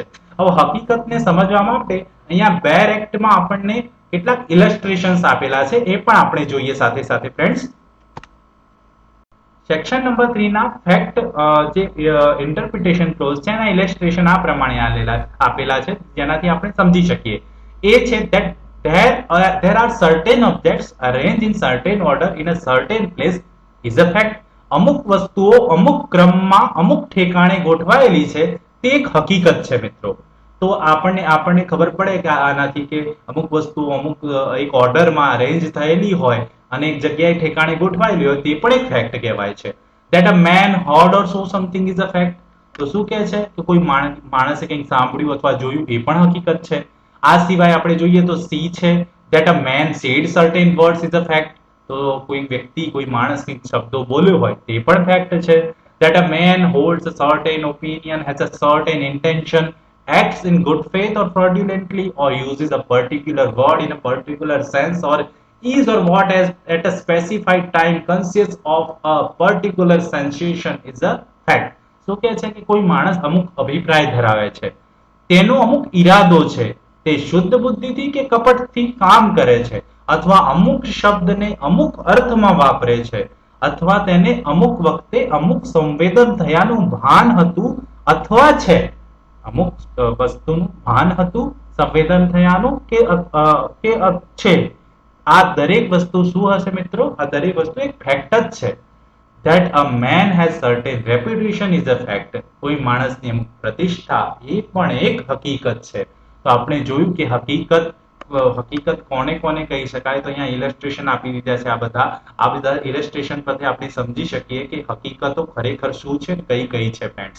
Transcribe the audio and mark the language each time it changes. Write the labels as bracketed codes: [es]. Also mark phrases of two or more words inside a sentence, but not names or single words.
[gu] હવે હકીકતને સમજવા માટે અહીંયા બેર એક્ટમાં આપણને કેટલાક ઇલસ્ટ્રેશન્સ આપેલા છે, એ પણ આપણે જોઈએ સાથે સાથે ફ્રેન્ડ્સ. [en] section number [gu] 3 ના ફેક્ટ જે [en] interpretation clause [gu] છે એના ઇલસ્ટ્રેશન આ પ્રમાણે આપેલા છે, જેનાથી આપણે સમજી શકીએ. એ છે [en] that there are certain objects arranged in certain order in a certain place is a fact. [gu] અમુક વસ્તુઓ અમુક ક્રમમાં અમુક ઠેકાણે ગોઠવાયેલી છે તે એક હકીકત છે મિત્રો. તો આપણને ખબર પડે કે આનાથી કે અમુક વસ્તુ અમુક એક ઓર્ડરમાં અરેન્જ થયેલી હોય અને એક જગ્યાએ ઠેકાણે ગોઠવાયેલી હોય તે પણ એક ફેક્ટ કહેવાય છે. [en] that a man heard or saw something is a fact. [gu] તો શું કહે છે કે કોઈ માણસે કંઈક સાંભળ્યું અથવા જોયું એ પણ હકીકત છે. આ સિવાય આપણે જોઈએ તો સી છે, [en] that a man said certain words is a fact. [gu] તો કોઈ વ્યક્તિ, કોઈ માણસ કંઈક શબ્દો બોલ્યો હોય તે પણ ફેક્ટ છે. [en] that a man holds a certain opinion, has a certain intention, acts in good faith or fraudulently, or uses a particular word in a particular sense, or is or what has at a specified time conscious of a particular sensation is a fact. [gu] શું કહે છે કે કોઈ માણસ અમુક અભિપ્રાય ધરાવે છે, તેનો અમુક ઈરાદો છે, તે શુદ્ધ બુદ્ધિથી કે કપટથી કામ કરે છે, અથવા અમુક શબ્દને અમુક અર્થમાં વાપરે છે, અથવા તેને અમુક વખતે અમુક સંવેદન થયાનું ભાન હતું અથવા છે, અમુક વસ્તુનું ભાન હતું, સંવેદન થયાનું કે છે. આ દરેક વસ્તુ શું હશે મિત્રો? આ દરેક વસ્તુ એક ફેક્ટ જ છે. [en] that a man has certain reputation is a fact. [gu] કોઈ માણસની અમુક પ્રતિષ્ઠા એ પણ એક હકીકત છે. તો આપણે જોયું કે હકીકત કોને કોને કહી શકાય. તો અહીંયા ઇલસ્ટ્રેશન આપી દીધા છે. આ બધા ઇલસ્ટ્રેશન પરથી આપણે સમજી શકીએ કે હકીકતો ખરેખર શું છે, કઈ છે ફ્રેન્ડ્સ.